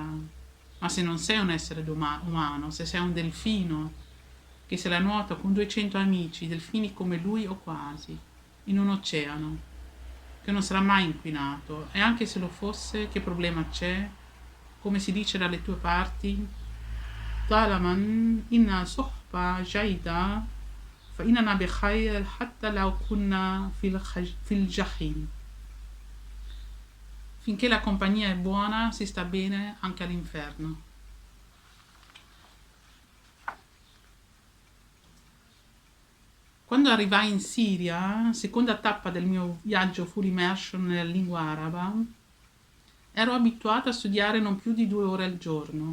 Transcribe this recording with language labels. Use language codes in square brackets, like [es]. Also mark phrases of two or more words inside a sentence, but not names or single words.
[it] Ma se non sei un essere umano, se sei un delfino, che se la nuota con 200 amici, delfini come lui o quasi, in un oceano, che non sarà mai inquinato, e anche se lo fosse, che problema c'è? Come si dice dalle tue parti? [ar] طالما إن صحبة جيدة فإننا بخير حتى لو كنا في الجحيم. [it] Finché la compagnia è buona si sta bene anche all'inferno. Quando arrivai in Siria, seconda tappa del mio viaggio full immersion nella lingua araba, ero abituata a studiare non più di 2 ore al giorno.